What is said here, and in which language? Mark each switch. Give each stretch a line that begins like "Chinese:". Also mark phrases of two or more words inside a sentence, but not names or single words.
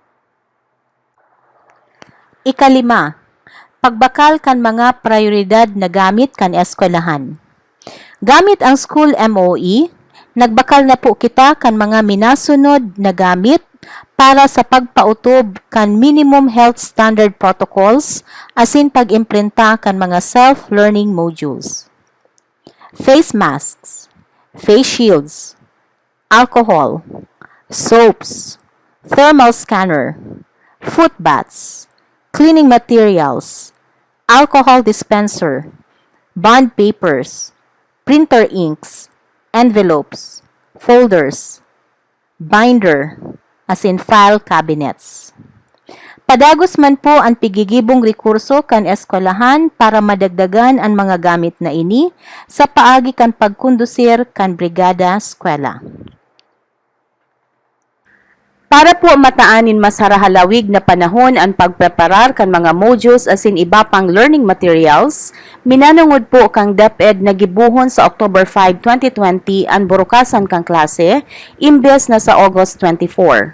Bikol: Ikalima, pagbakal kan mga prioridad na gamit kan eskwelahan. Gamit ang
English: school MOE,
Bikol: nagbakal na po kita kan mga minasunod na gamit para sa pagpautob kan
English: minimum health standard protocols
Bikol: asin pag-imprinta kan mga
English: self-learning modules. Face masks, face shields, alcohol, soaps, thermal scanner, foot baths, cleaning materials, alcohol dispenser, bond papers, printer inks, envelopes, folders, binder, as in file cabinets.
Bikol: Padagos man po ang pigigibong rekurso kan eskwelahan para madagdagan ang mga gamit na ini sa paagi kan pagkondusir kan brigada eskwela. Para po mataanin masarahalawig na panahon ang pagpreparar kan mga modules asin iba pang
English: learning materials,
Bikol: minanungod po kang DepEd na gibuhon sa October 5, 2020 ang burukasan kang klase, imbes na sa August 24.